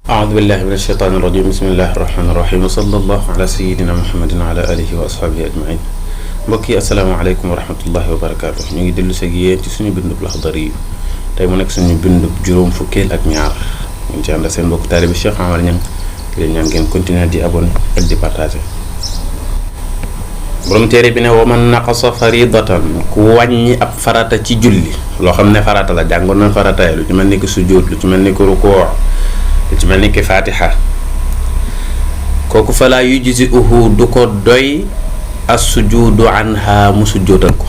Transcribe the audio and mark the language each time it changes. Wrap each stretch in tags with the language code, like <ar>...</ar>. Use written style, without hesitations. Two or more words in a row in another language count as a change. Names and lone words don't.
<ar>أعوذ بالله من الشيطان الرجيم بسم الله الرحمن الرحيم وصلى الله على سيدنا محمد وعلى آله وأصحابه أجمعين.</ar> <wo>mbokk yi</wo> <ar>السلام عليكم ورحمة الله وبركاته.</ar> <wo>ñu ngi dellu si ak yéen ci suñu bindub Laxdari yi tey mu nekk suñu bindub juróom fukkeel ak ñaar ñu ngi ci ànd ak seen mbokk taalibe Cheikh Amar Niang leen ñaan ngeen continuer di abonné ak di partager. borom téere bi ne</wo> <ar>ومن نقص فريضة</ar> <wo>ku wàññi ab farata ci julli loo xam ne farata la jàngoon na farata lu ci mel ni ki sujjóot lu ci mel ni ki rukuu lu ci mel ni ki fatiha kooku</wo> <ar>فلا يجزئه</ar> <wo>du ko doy</wo> <ar>السجود عنها</ar> <wo>mu sujjóotal ko.</wo>